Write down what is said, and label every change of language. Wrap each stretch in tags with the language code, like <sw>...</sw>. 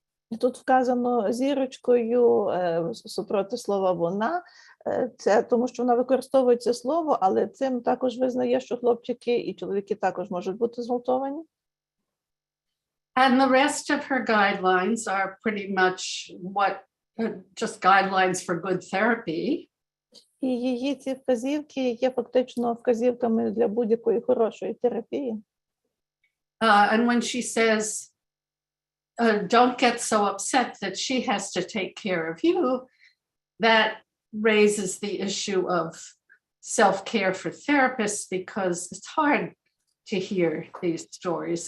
<uk>І тут вказано зірочкою супроти слова «вона». Це тому, що вона використовує це слово, але цим також визнає, що хлопчики і чоловіки також можуть бути зґвалтовані.</uk> <en>And the rest of her guidelines are pretty much what just guidelines for good therapy.</en> <uk>І її ці вказівки є фактично вказівками для будь-якої хорошої терапії.</uk> <en>And when she says, don't get so upset that she has to take care of you, that raises the issue of self-care for therapists, because it's hard to hear these stories.</en>